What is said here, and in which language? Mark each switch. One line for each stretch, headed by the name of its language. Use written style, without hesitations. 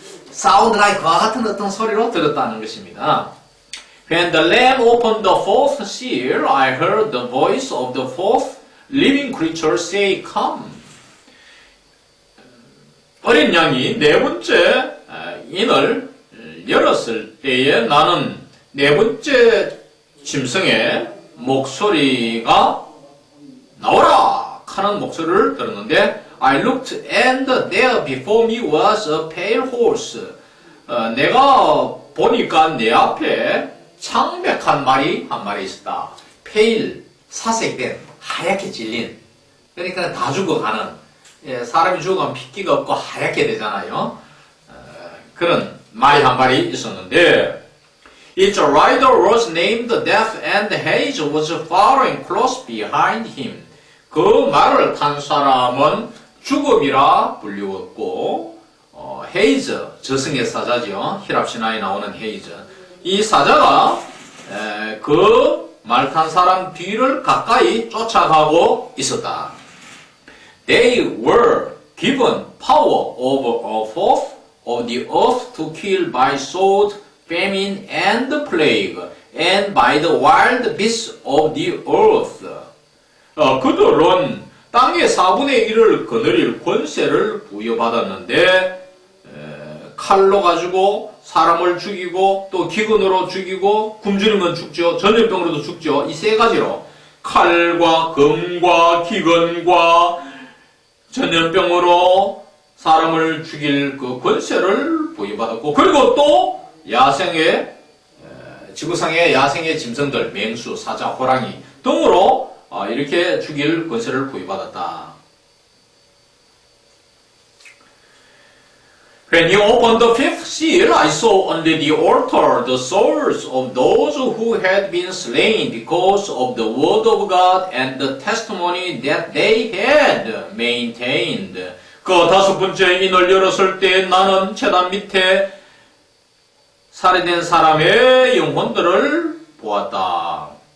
Korean: 사운드 라이크 와 같은 어떤 소리로 들었다는 것입니다.
English: When the lamb opened the fourth seal, I heard the voice of the fourth living creature say, come.
Korean: 어린 양이 네 번째 인을 열었을 때에 나는 네 번째 짐승의 목소리가 나오라 하는 목소리를 들었는데,
English: I looked and there before me was a pale horse.
Korean: 내가 보니까 내 앞에 창백한 말이 한 마리 있었다. pale, 사색된, 하얗게 질린. 그러니까 다 죽어가는, 사람이 죽어가면 핏기가 없고 하얗게 되잖아요. 그런 말이 한 마리 있었는데,
English: its rider was named Death and Haze was following close behind him.
Korean: 그 말을 탄 사람은 죽음이라 불리웠고, 헤이즈, 저승의 사자지요. 히랍 신화에 나오는 헤이즈. 이 사자가 그 말 탄 사람 뒤를 가까이 쫓아가고 있었다.
English: They were given power over a fourth of the earth to kill by sword, famine, and plague, and by the wild beasts of the earth.
Korean: 그들은 땅의 4분의 1을 거느릴 권세를 부여받았는데, 칼로 가지고 사람을 죽이고 또 기근으로 죽이고 굶주리면 죽죠. 전염병으로도 죽죠. 이 세 가지로 칼과 검과 기근과 전염병으로 사람을 죽일 그 권세를 부여받았고, 그리고 또 야생의 지구상의 야생의 짐승들, 맹수, 사자, 호랑이 등으로 이렇게 죽일 권세를 부여받았다.
English: When he opened the fifth seal, I saw under the altar the souls of those who had been slain because of the word of God and the testimony that they had maintained.
Korean: 그 다섯 번째 인을 열었을 때 나는 제단 밑에 살해된 사람의 영혼들을 보았다.